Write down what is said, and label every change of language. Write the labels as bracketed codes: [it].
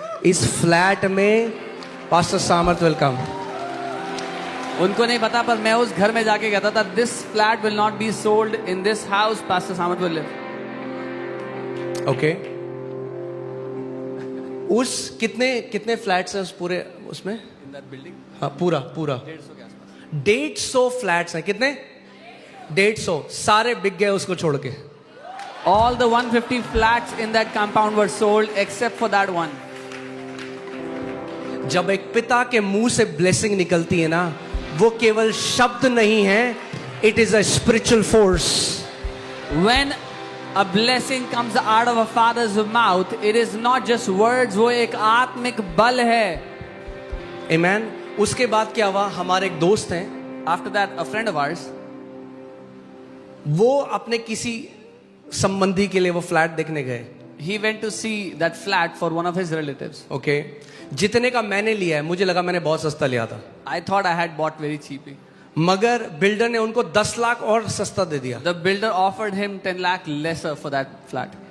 [hi] इस फ्लैट में पास्टर सामर्थ विल कम. उनको नहीं पता पर मैं उस घर में जाके कहता था, [en] this flat will not be sold in this house, Pastor Samarth will live. [hi] Okay, उस कितने फ्लैट्स हैं उस पूरे उसमें? [en] In that building, [hi] हाँ, पूरा 150 फ्लैट्स हैं. कितने? 150. सारे बिक गए उसको छोड़ के. [en] all the 150 flats in that compound were sold except for that one. [hi] जब एक पिता के मुंह से ब्लेसिंग निकलती है ना, वो केवल शब्द नहीं है, [en] It is a spiritual force. When a blessing comes out of a father's mouth, it is not just words, [hi] वो एक आत्मिक बल है. आमेन. उसके बाद क्या हुआ, हमारे एक दोस्त हैं, [en] After that, a friend of ours, [hi] वो अपने किसी संबंधी के लिए वो फ्लैट देखने गए. [en] he went to see that flat for one of his relatives. [hi] Okay, जितने का मैंने लिया है, मुझे लगा मैंने बहुत सस्ता लिया था, [en] I thought I had bought very cheaply. [hi] मगर बिल्डर ने उनको 10 लाख और सस्ता दे दिया. [en] The builder offered him 10 lakh lesser for that flat.